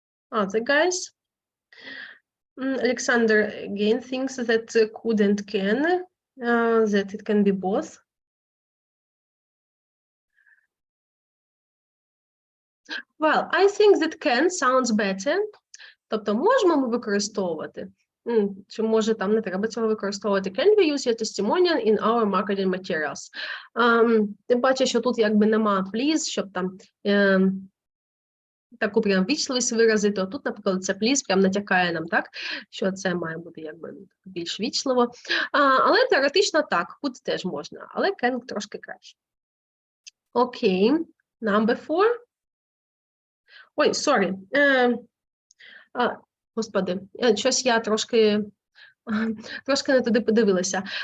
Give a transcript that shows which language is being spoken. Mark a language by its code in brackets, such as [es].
[en] Other guys. Alexander again thinks that could and can, that it can be both. Well, I think that can sounds better. [uk] Тобто, можемо ми використовувати? Чи може там не треба цього використовувати? [en] Can we use your testimonial in our marketing materials? [uk] Ти бачиш, що тут якби нема please, щоб там таку прям вічливість виразити. Тут, наприклад, це please прям натякає нам, так? Що це має бути якби більш вічливо. Але теоретично так, could теж можна, але can трошки краще. [en] Окей, number 4. Ой, sorry. [uk] Господи, щось я трошки не туди подивилася.